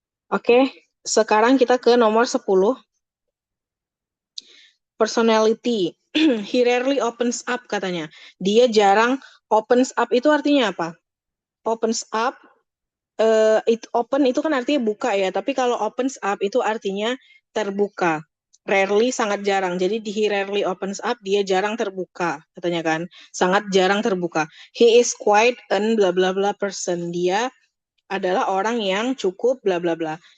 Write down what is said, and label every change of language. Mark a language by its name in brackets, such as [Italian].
[Indonesian] Oke, sekarang kita ke nomor 10. [English] Personality. He rarely opens up, [Indonesian] katanya. Dia jarang opens up, itu artinya apa? Opens up, open itu kan artinya buka ya, tapi kalau opens up itu artinya terbuka. Rarely, sangat jarang. Jadi [English] he rarely opens up, [Indonesian] dia jarang terbuka, katanya kan. Sangat jarang terbuka. [English] He is quite an bla bla bla person. [Indonesian] Dia adalah orang yang cukup bla bla bla.